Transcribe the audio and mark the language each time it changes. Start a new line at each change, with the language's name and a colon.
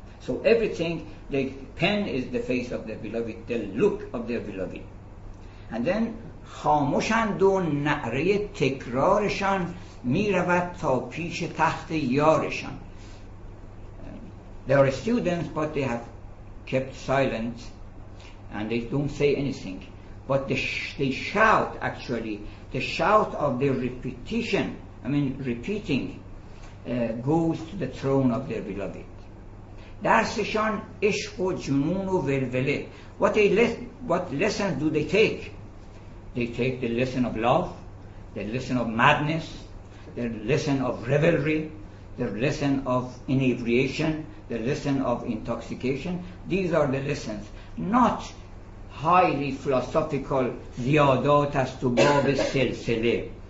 English: So everything, the pen is the face of their beloved, the look of their beloved. And then
Persian: خاموشند و نعره تکرارشان می رود تا پیش تخت یارشان.
English: They are students, but they have kept silent and they don't say anything. But they shout, actually. The shout of their repetition, repeating, goes to the throne of their beloved.
Persian: درسشان عشق و جنون و ولوله.
English: What lessons do they take? They take the lesson of love, the lesson of madness, the lesson of revelry, the lesson of inebriation, the lesson of intoxication. These are the lessons, not highly philosophical ziyadat as to bab silsile.